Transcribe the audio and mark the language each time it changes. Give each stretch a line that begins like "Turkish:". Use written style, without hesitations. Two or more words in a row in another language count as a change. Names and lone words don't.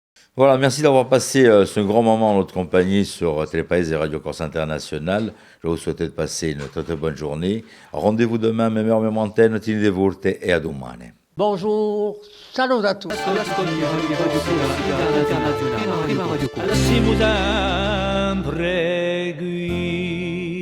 French: Voilà, merci d'avoir passé ce grand moment en notre compagnie sur Télépaïs et Radio Corse Internationale. Je vous souhaite de passer une très bonne journée. Rendez-vous demain, même heure, même antenne,
Corsican: tenete forte e a domani.
French: Bonjour, salut à tous.
Corsican: Siamo sempre qui